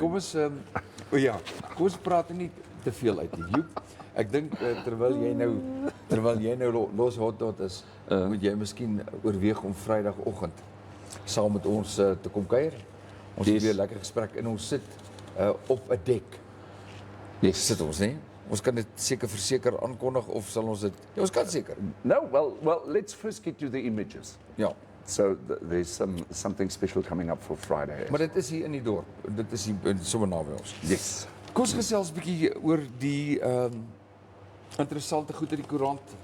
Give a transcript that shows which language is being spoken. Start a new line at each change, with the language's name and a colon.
Afrikaans: Kom ons kom ons praat nie te veel uit nie. Joep, ek dink terwyl jy nou los hot is, moet jy miskien oorweeg om Vrydagoggend saam met ons te kom kuier. Ons het weer 'n lekker gesprek en ons sit op 'n dek.
English: Yes.
Afrikaans: Sit ons, nee? Ons kan dit seker verseker aankondig of sal ons dit? Ja, ons kan seker.
English: No, well, let's first get you the images.
Afrikaans: Ja.
English: So there's something special coming up for Friday.
Afrikaans: Maar dit is hier in die dorp. Dit is hier sommer naby ons.
English: Yes.
Afrikaans: Kom ons gesels 'n bietjie oor die interessante goed uit die koerant.